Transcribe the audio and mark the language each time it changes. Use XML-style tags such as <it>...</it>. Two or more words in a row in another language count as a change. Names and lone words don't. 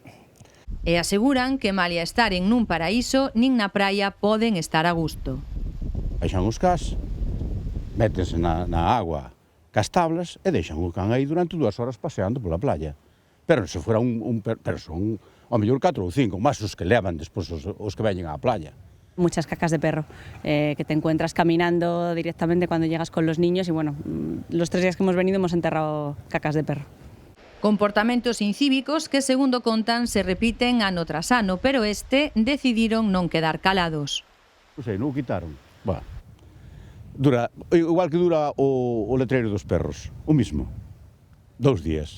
<gl>E aseguran que malia estaren nun paraíso, nin na praia poden estar a gusto. Baixan os cas, métense na agua cas tablas e deixan o can aí durante 2 horas paseando pola playa. Pero se fora pero son ao mellor 4 ou 5, máis os que levan despois os que veñen á playa.</gl> <es>Muchas cacas de perro que te encuentras caminando directamente cuando llegas con los niños y bueno, los 3 días que hemos venido hemos enterrado cacas de perro.</es> <gl>Comportamentos incívicos que, segundo contan, se repiten ano tras ano, pero decidiron non quedar calados. Non sei, non o quitaron. Igual que dura o letreiro dos perros, o mismo. 2 días.</gl>